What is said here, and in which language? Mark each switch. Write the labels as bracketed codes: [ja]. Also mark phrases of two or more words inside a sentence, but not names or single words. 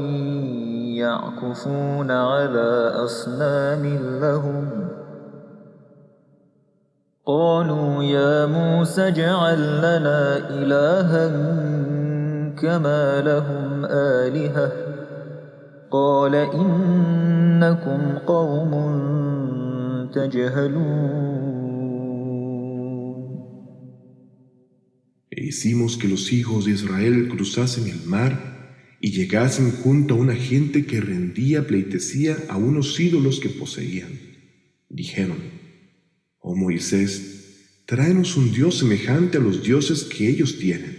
[ar] يعكفون على أصنام لهم قالوا يا موسى اجعل لنا إلها كما لهم آلهة قال إنكم قوم تجهلون. [es] E hicimos que los hijos de Israel cruzasen el mar y llegasen junto a una gente que rendía pleitesía a unos ídolos que poseían. Dijeron: Oh Moisés, tráenos un Dios semejante a los dioses que ellos tienen.